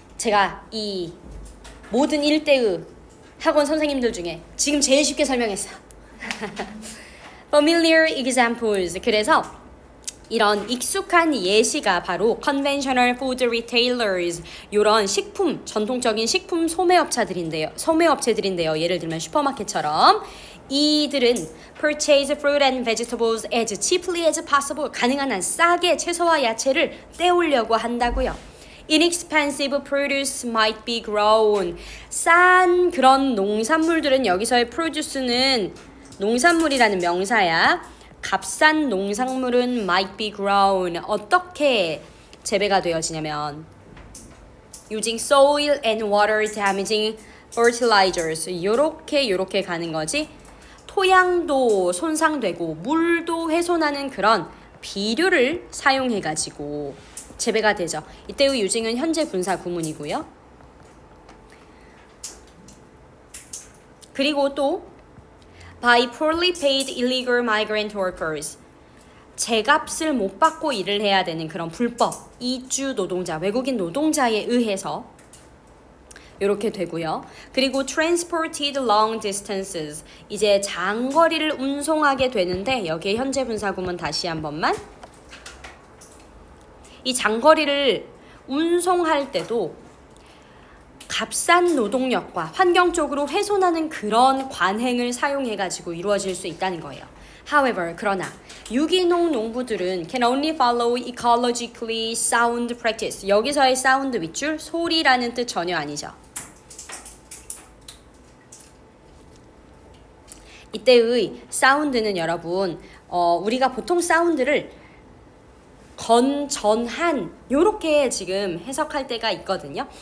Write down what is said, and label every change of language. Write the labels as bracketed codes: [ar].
[ko] 제가 이 모든 일대의 학원 선생님들 중에 지금 제일 쉽게 설명했어. [en] Familiar examples. [ko] 그래서 이런 익숙한 예시가 바로 [en] conventional food retailers [ko] 이런 식품 전통적인 식품 소매업체들인데요. 예를 들면 슈퍼마켓처럼 이들은 [en] purchase fruit and vegetables as cheaply as possible. [ko] 가능한 한 싸게 채소와 야채를 떼오려고 한다고요. [en] Inexpensive produce might be grown. [ko] 싼 그런 농산물들은 여기서의 produce는 농산물이라는 명사야. 값싼 농산물은 [en] might be grown. [ko] 어떻게 재배가 되어지냐면 [en] using soil and water damaging fertilizers. [ko] 요렇게 가는 거지. 토양도 손상되고 물도 훼손하는 그런 비료를 사용해가지고 재배가 되죠. 이때의 using은 현재 분사 구문이고요. 그리고 또 [en] by poorly paid illegal migrant workers. [ko] 제값을 못 받고 일을 해야 되는 그런 불법 이주 노동자, 외국인 노동자에 의해서 이렇게 되고요. 그리고 [en] transported long distances. [ko] 이제 장거리를 운송하게 되는데 여기에 현재 분사 구문 다시 한 번만. 이 장거리를 운송할 때도 값싼 노동력과 환경적으로 훼손하는 그런 관행을 사용해가지고 이루어질 수 있다는 거예요. [en] However, [ko] 그러나 유기농 농부들은 [en] can only follow ecologically sound practice. [ko] 여기서의 sound 밑줄 소리라는 뜻 전혀 아니죠. 이때의 사운드는 여러분 우리가 보통 사운드를 건전한 요렇게 지금 해석할 때가 있거든요.